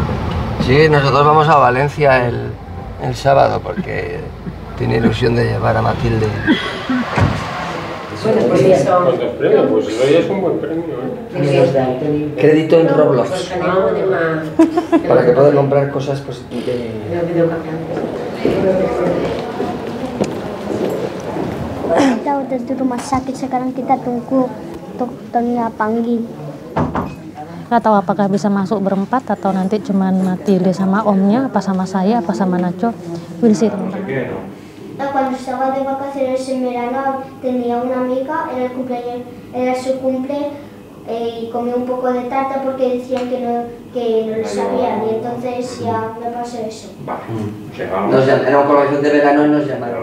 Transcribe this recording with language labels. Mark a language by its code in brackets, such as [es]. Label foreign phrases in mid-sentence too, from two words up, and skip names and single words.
[es] Sí, nosotros vamos a Valencia el sábado porque tiene ilusión de llevar a Matilde. ¿Cuántos premios? Pues eso ya es un buen premio, ¿eh? Crédito en Roblox. Para que pueda comprar cosas pues, [id] Kita udah di rumah sakit, sekarang kita tunggu dokternya panggil. Nggak tahu apakah bisa masuk berempat atau nanti cuman Matilde sama omnya, apa sama saya, apa sama Nacho. [en] We'll see, [id] teman-teman. [es] Cuando estaba de vacaciones en verano tenía una amiga, era el cumpleaños, era su cumple y comí un poco de tarta porque decían que no lo sabían y entonces ya me pasó eso. Era un colegio de verano y nos llamaron.